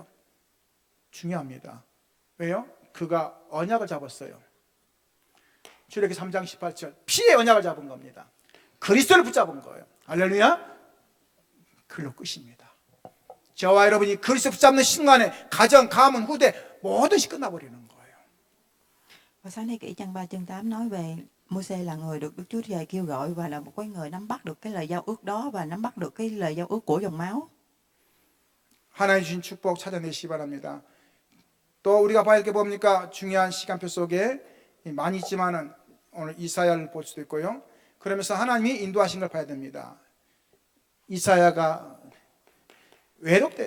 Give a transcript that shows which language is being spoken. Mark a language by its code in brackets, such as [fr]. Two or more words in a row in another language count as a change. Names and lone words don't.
[ko] 중요합니다. 왜요? 그가 언약을 잡았어요. 출애기 3장 18절 피의 언약을 잡은 겁니다. 그리스도를 붙잡은 거예요. 할렐루야. 그걸로 끝입니다. 저와 여러분이 그리스도 붙잡는 순간에 가정, 가문, 후대 모든 것이 끝나버리는 거예요. [vi] Và sáng nay kỹ trang 3 chương 8 nói về Môi-se là người được Đức Chúa Trời kêu gọi và là một cái người nắm bắt được cái lời giao ước đó và nắm bắt được cái lời giao ước của dòng máu. [ko] 하나님 주신 축복 찾아내시기 바랍니다. 또 우리가 봐야 할 게 뭡니까? 중요한 시간표 속에 많이 있지만은 오늘 이사야를 볼 수도 있고요. 그러면서 하나님이 인도하신 걸 봐야 됩니다. 이사야가 외롭대요.